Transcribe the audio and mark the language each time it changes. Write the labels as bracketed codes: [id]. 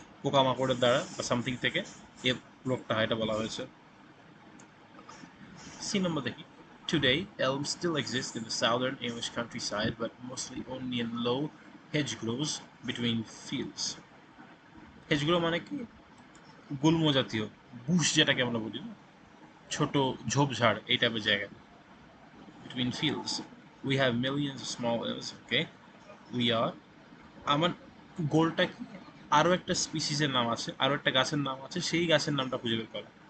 [bn] পোকামাকড়ের দ্বারা বা সামথিং থেকে এই রোগটা হয় এটা বলা হয়েছে। সি নম্বর দেখি, [en] Today, elms still exist in the southern English countryside, but mostly only in low hedgerows between fields. [bn] hedgerow মানে কি? গুল্ম জাতীয় বুশ যেটাকে আমরা বলি না, ছোট ঝোপঝাড় এই টাইপের জায়গা। [en] Between fields, we have millions of small elms. Okay, we are, [bn] আমার গোলটা কি? আরো একটা স্পিসিসের নাম আছে, আরো একটা গাছের নাম আছে, সেই গাছের নামটা খুঁজে বের করা।